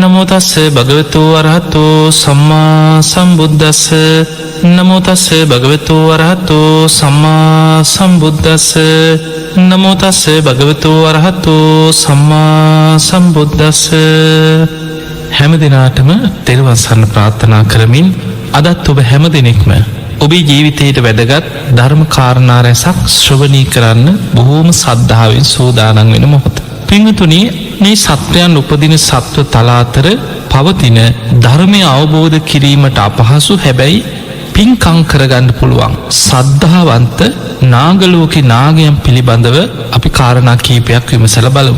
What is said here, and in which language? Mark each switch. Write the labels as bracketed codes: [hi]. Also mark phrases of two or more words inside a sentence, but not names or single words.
[pi] නමෝ තස්ස භගවතු වරහතෝ සම්මා සම්බුද්දස්ස නමෝ තස්ස භගවතු වරහතෝ සම්මා සම්බුද්දස්ස නමෝ තස්ස භගවතු වරහතෝ සම්මා සම්බුද්දස්ස. [si] හැම දිනාටම තෙරුවන් සරණ ප්‍රාර්ථනා කරමින් අදත් ඔබ හැම දිනෙකම ඔබේ ජීවිතයට වැදගත් ධර්ම කාරණා රැසක් ශ්‍රවණී කරන්න බොහෝම සද්ධාවෙන් සූදානම් වෙන මොහොත. පින්වතුනි, මේ සත්වයන් උපදින සත්ව තල අතර පවතින ධර්මය අවබෝධ කිරීමට අපහසු හැබැයි පින්කම් කරගන්න පුළුවන් සද්ධාවන්ත නාගලෝකේ නාගයන් පිළිබඳව අපි කාරණා කීපයක් විමසලා බලමු.